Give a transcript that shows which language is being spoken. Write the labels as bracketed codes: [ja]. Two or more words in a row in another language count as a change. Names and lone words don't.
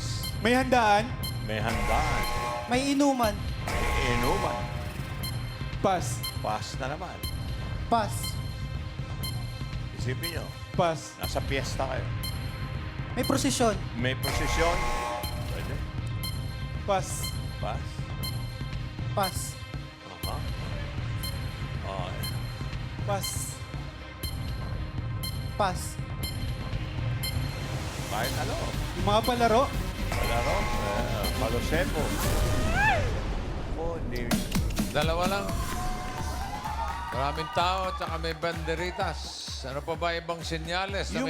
[tl] May handaan. May handaan. May inuman. May inuman. Pas. Pas na naman. Pas. Isipin nyo, Pas. nasa piyesta kayo. May prosesyon. May posisyon. Pwede. Pas. Pas. Pas. Aha. Okay. Pas. Pas. Kahit ano. Yung mga palaro. Palaro. Palosepo. Oh, hindi. Dalawa lang. Maraming tao at saka may banderitas. Ano pa ba ibang senyales na